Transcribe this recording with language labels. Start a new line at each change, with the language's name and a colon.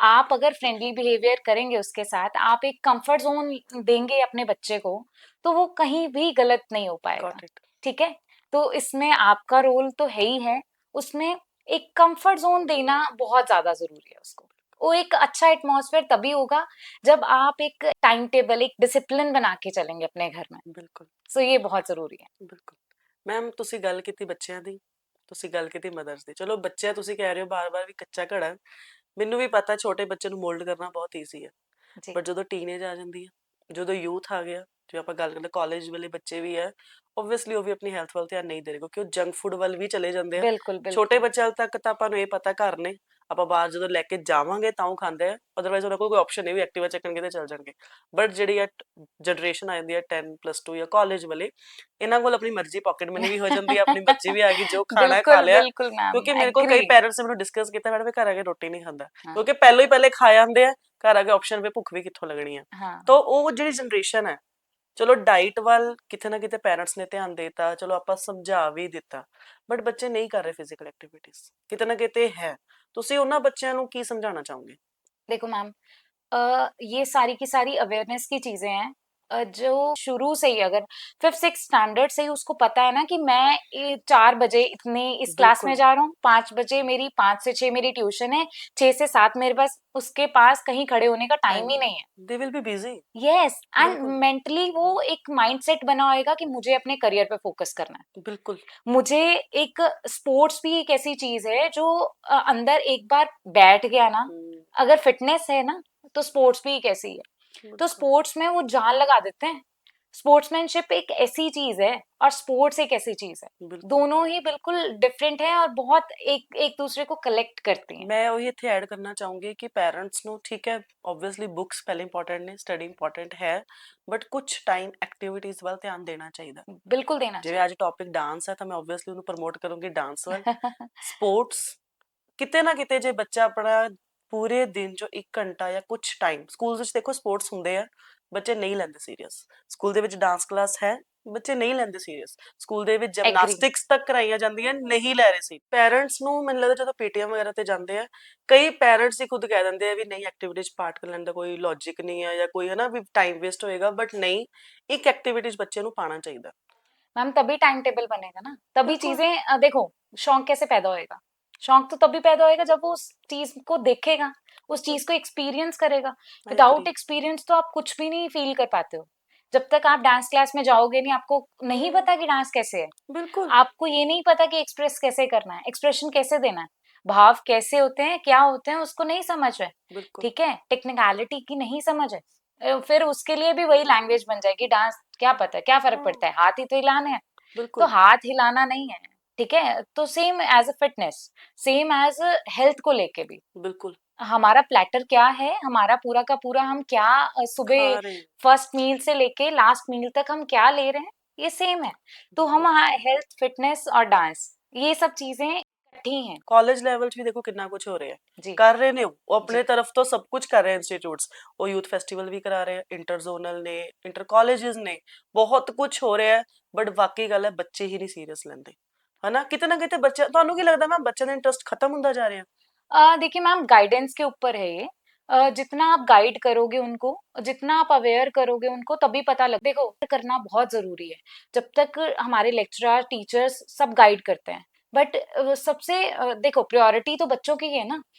Hindi: आप अगर friendly behaviour करेंगे उसके साथ, आप एक कंफर्ट जोन देंगे अपने बच्चे को, तो वो कहीं भी गलत नहीं हो पाएगा। Got it. ठीक है, तो इसमें आपका रोल तो है ही है, उसमें एक कंफर्ट जोन देना बहुत ज्यादा जरूरी है उसको। वो एक अच्छा एटमॉस्फेयर तभी होगा जब आप एक टाइम टेबल, एक डिसिप्लिन बना के चलेंगे अपने घर में। बिल्कुल। सो ये बहुत जरूरी है।
Punjabi: ਬਿਲਕੁਲ। ਮੈਮ ਤੁਸੀਂ ਗੱਲ ਕੀਤੀ ਬੱਚਿਆਂ ਦੀ, ਤੁਸੀਂ ਗੱਲ ਕੀਤੀ ਮਦਰਸ ਦੀ। ਚਲੋ ਬੱਚਿਆਂ ਤੁਸੀਂ ਕਹਿ ਰਹੇ ਹੋ ਬਾਰ-ਬਾਰ ਵੀ ਕੱਚਾ ਘੜਾ ਹੈ। ਮੈਨੂੰ ਵੀ ਪਤਾ ਛੋਟੇ ਬੱਚੇ ਨੂੰ ਮੋਲਡ ਕਰਨਾ ਬਹੁਤ ਈਜ਼ੀ ਹੈ।
Hindi: जी।
Punjabi: ਬਟ ਜਦੋਂ ਟੀਨੇਜ ਆ ਜਾਂਦੀ ਹੈ, ਜਦੋਂ ਯੂਥ ਆ ਗਿਆ, ਜੇ ਆਪਾਂ ਗੱਲ ਕਰਦੇ ਕਾਲਜ ਵਾਲੇ ਬੱਚੇ ਵੀ ਹੈ, ਓਬਵੀਅਸਲੀ ਉਹ ਵੀ ਆਪਣੀ ਹੈਲਥ ਵੱਲ ਧਿਆਨ ਨਹੀਂ ਦੇ ਰਹੇ ਕਿਉਂਕਿ ਉਹ ਜੰਕ ਫੂਡ ਵੱਲ ਵੀ ਚਲੇ ਜਾਂਦੇ ਆ।
Hindi: बिल्कुल
Punjabi: ਛੋਟੇ
Hindi: बिल्कुल।
Punjabi: ਬੱਚਿਆਂ ਤੱਕ ਤਾਂ ਆਪਾਂ ਨੂੰ ਇਹ ਪਤਾ ਘਰ ਨੇ, ਆਪਾਂ ਬਾਹਰ ਜਦੋਂ ਲੈ ਕੇ ਜਾਵਾਂਗੇ ਤਾਂ ਉਹ ਖਾਂਦੇ ਆ, ਅਦਰਵਾਈਜ਼ ਉਹਨਾਂ ਕੋਲ ਕੋਈ ਆਪਸ਼ਨ ਨਹੀਂ ਵੀ ਐਕਟਿਵਾ ਚੱਕਣਗੇ ਤੇ ਚੱਲ ਜਾਣਗੇ। ਬਟ ਜਿਹੜੀ ਆ ਜਨਰੇਸ਼ਨ ਆ ਜਾਂਦੀ ਹੈ 10+2 ਜਾਂ ਕਾਲਜ ਵਾਲੇ, ਇਹਨਾਂ ਕੋਲ ਆਪਣੀ ਮਰਜ਼ੀ ਪਾਕਟ ਮਨੀ ਵੀ ਹੋ ਜਾਂਦੀ ਹੈ, ਆਪਣੀ ਮਰਜ਼ੀ ਵੀ ਆ ਗਈ, ਜੋ ਖਾਣਾ ਹੈ ਖਾ
Hindi: बिल्कुल
Punjabi: ਲਿਆ।
Hindi: बिल्कुल मैम,
Punjabi: ਕਿਉਂਕਿ ਮੇਰੇ ਕੋਲ
Hindi: एग्री।
Punjabi: ਕਈ ਪੈਰੈਂਟਸ ਨੇ ਮੈਨੂੰ ਡਿਸਕਸ ਕੀਤਾ, ਮੈਡਮ ਘਰ ਆ ਕੇ ਰੋਟੀ ਨਹੀਂ ਖਾਂਦਾ
Hindi: हाँ
Punjabi: ਕਿਉਂਕਿ ਪਹਿਲਾਂ ਹੀ ਪਹਿਲੇ ਖਾ ਜਾਂਦੇ ਆ, ਘਰ ਆ ਕੇ ਆਪਸ਼ਨ ਵੀ ਭੁੱਖ ਵੀ ਕਿੱਥੋਂ ਲੱਗਣੀ ਆ। ਤਾਂ
Hindi: हाँ।
Punjabi: ਉਹ ਜਿਹੜੀ ਜਨਰੇਸ਼ਨ ਹੈ, ਚਲੋ ਡਾਈਟ ਵੱਲ ਕਿਤੇ ਨਾ ਕਿਤੇ ਪੈਰੈਂਟਸ ਨੇ ਧਿਆਨ ਦੇਤਾ, ਚਲੋ ਆਪਾਂ ਸਮਝਾ ਵੀ ਦਿੱਤਾ, ਬਟ ਬੱਚੇ ਨਹੀਂ ਕਰ ਰਹੇ ਫਿਜ਼ੀਕਲ ਐਕਟੀਵਿਟੀਜ਼, ਕਿਤੇ ਨਾ ਕਿਤੇ ਹੈ। ਤੁਸੀਂ ਉਹਨਾਂ ਬੱਚਿਆਂ ਨੂੰ ਕੀ ਸਮਝਾਉਣਾ चाहोगे?
Hindi: देखो मैम, ये सारी की सारी अवेयरनेस की चीजें हैं, जो शुरू से ही अगर फिफ्थ सिक्स स्टैंडर्ड से ही उसको पता है ना कि मैं 4 बजे इतने इस क्लास में बिल्कुल। जा रहा हूँ, 5 बजे मेरी 5 से 6 मेरी ट्यूशन है, 6 से 7 मेरे पास उसके पास कहीं खड़े होने का टाइम टाइम ही नहीं है। दे will be busy. Yes, and बिल्कुल। मेंटली वो एक माइंडसेट बना होएगा कि मुझे अपने करियर पे फोकस करना है। बिल्कुल। मुझे एक स्पोर्ट्स भी एक ऐसी चीज है जो अंदर एक बार बैठ गया ना, अगर फिटनेस है ना, तो स्पोर्ट्स भी एक ऐसी है। तो बिल्कुल। स्पोर्ट्स में वो जान लगा देते हैं। स्पोर्ट्समैनशिप एक ऐसी चीज है और स्पोर्ट्स एक ऐसी चीज है, बिल्कुल। दोनों ही बिल्कुल डिफरेंट है और बहुत एक एक दूसरे को कलेक्ट करती हैं।
Punjabi: ਮੈਂ ਉਹੀ ਇੱਥੇ ਐਡ ਕਰਨਾ ਚਾਹੂੰਗੀ ਕਿ ਪੈਰੈਂਟਸ ਨੂੰ ਠੀਕ ਹੈ, ਓਬਵੀਅਸਲੀ ਬੁੱਕਸ ਪਹਿਲੇ ਇੰਪੋਰਟੈਂਟ ਨੇ, ਸਟੱਡੀ ਇੰਪੋਰਟੈਂਟ ਹੈ, ਬਟ ਕੁਝ ਟਾਈਮ ਐਕਟੀਵਿਟੀਜ਼ ਵੱਲ ਧਿਆਨ ਦੇਣਾ ਚਾਹੀਦਾ।
Hindi: बिल्कुल देना
Punjabi: ਜਿਵੇਂ ਅੱਜ ਟੌਪਿਕ ਡਾਂਸ ਹੈ ਤਾਂ ਮੈਂ ਓਬਵੀਅਸਲੀ ਉਹਨੂੰ ਪ੍ਰਮੋਟ ਕਰੂੰਗੀ ਡਾਂਸ ਵੱਲ।
Hindi: चाहिए।
Punjabi: ਸਪੋਰਟਸ ਕਿਤੇ ਨਾ ਕਿਤੇ ਜੇ ਬੱਚਾ ਆਪਣਾ ਪੂਰੇ ਦਿਨ ਚੋਂ 1 ਘੰਟਾ ਜਾਂ ਕੁਝ ਟਾਈਮ, ਸਕੂਲ ਵਿੱਚ ਦੇਖੋ ਸਪੋਰਟਸ ਹੁੰਦੇ ਆ, ਬੱਚੇ ਨਹੀਂ ਲੈਂਦੇ ਸੀਰੀਅਸ। ਸਕੂਲ ਦੇ ਵਿੱਚ ਡਾਂਸ ਕਲਾਸ ਹੈ, ਬੱਚੇ ਨਹੀਂ ਲੈਂਦੇ ਸੀਰੀਅਸ। ਸਕੂਲ ਦੇ ਵਿੱਚ
Hindi: एग्री।
Punjabi: ਜਿਮਨਾਸਟਿਕਸ ਤੱਕ ਕਰਾਈਆਂ ਜਾਂਦੀਆਂ, ਨਹੀਂ ਲੈ ਰਹੇ ਸੀ। ਪੈਰੈਂਟਸ ਨੂੰ ਮੈਨੂੰ ਲੱਗਦਾ ਜਦੋਂ ਪੀਟੀਐਮ ਵਗੈਰਾ ਤੇ ਜਾਂਦੇ ਆ, ਕਈ ਪੈਰੈਂਟਸ ਹੀ ਖੁਦ ਕਹਿ ਦਿੰਦੇ ਆ ਵੀ ਨਹੀਂ ਐਕਟੀਵਿਟੀ 'ਚ ਪਾਰਟ ਲੈਣ ਦਾ ਕੋਈ ਲੌਜਿਕ ਨਹੀਂ ਹੈ ਜਾਂ ਕੋਈ ਹੈ ਨਾ ਵੀ ਟਾਈਮ ਵੇਸਟ ਹੋਏਗਾ, ਬਟ ਨਹੀਂ, ਇੱਕ ਐਕਟੀਵਿਟੀ 'ਚ ਬੱਚੇ ਨੂੰ पाना ਚਾਹੀਦਾ।
Hindi: मैम तभी टाइम टेबल बनेगा ना, तभी बिल्कुल। चीजें देखो, शौक कैसे पैदा होएगा? शौक तो तभी पैदा होएगा जब वो उस चीज को देखेगा, उस चीज को एक्सपीरियंस करेगा। आई विदाउट एग्री। एक्सपीरियंस तो आप कुछ भी नहीं फील कर पाते हो। जब तक आप डांस क्लास में जाओगे नहीं, आपको नहीं पता कि डांस कैसे है, बिल्कुल। आपको ये नहीं पता कि एक्सप्रेस कैसे करना है, एक्सप्रेशन कैसे देना है, भाव कैसे होते हैं, क्या होते हैं, उसको नहीं समझ है। बिल्कुल। ठीक है, टेक्निकलिटी की नहीं समझ है। फिर उसके लिए भी वही लैंग्वेज बन जाएगी, डांस क्या पता है, क्या फर्क हाँ। पड़ता है, हाथ ही तो हिलाने हैं। तो बिल्कुल। हाथ हिलाना नहीं है। ठीक है, तो same as a fitness, same as health को लेके भी बिल्कुल। हमारा प्लेटर क्या है, हमारा पूरा का पूरा हम क्या खा सुबह रहे हैं। फर्स्ट मील से लेके लास्ट मील तक हम क्या ले रहे हैं, ये सेम है। तो हम बिल्कुल। हेल्थ, फिटनेस और डांस, ये सब चीजें इकट्ठी हैं।
Punjabi: कॉलेज लेवल 'ਚ ਵੀ ਦੇਖੋ ਕਿੰਨਾ ਕੁਝ ਹੋ ਰਿਹਾ ਹੈ।
Hindi: जी।
Punjabi: ਕਰ ਰਹੇ ਨੇ ਉਹ
Hindi: जी।
Punjabi: ਆਪਣੇ ਤਰਫ ਤੋਂ ਸਭ ਕੁਝ ਕਰ ਰਹੇ ਇੰਸਟੀਚਿਊਟਸ। ਉਹ ਯੂਥ ਫੈਸਟੀਵਲ ਵੀ ਕਰਾ ਰਹੇ ਆ, ਇੰਟਰ ਜ਼ੋਨਲ ਨੇ, ਇੰਟਰ ਕਾਲਜਸ ਨੇ, ਬਹੁਤ ਕੁਝ ਹੋ ਰਿਹਾ ਹੈ। ਬਟ ਵਾਕਈ ਗੱਲ ਹੈ ਬੱਚੇ ਹੀ ਨਹੀਂ ਸੀਰੀਅਸ ਲੈਂਦੇ। ਹਨਾ ਕਿਤੇ ਨਾ ਕਿਤੇ ਬੱਚਾ ਤੁਹਾਨੂੰ ਕੀ ਲੱਗਦਾ ਮੈਮ ਬੱਚਿਆਂ ਦਾ ਇੰਟਰਸਟ खत्म ਹੁੰਦਾ जा ਰਿਹਾ?
Hindi: देखिए मैम, गाइडेंस के ऊपर है ये। जितना आप गाइड करोगे उनको, जितना आप अवेयर करोगे उनको, तभी पता लग देखो करना बहुत जरूरी है। जब तक हमारे लेक्चरर, टीचर्स सब गाइड करते हैं, बट सबसे देखो प्रायोरिटी तो बच्चों की है ना।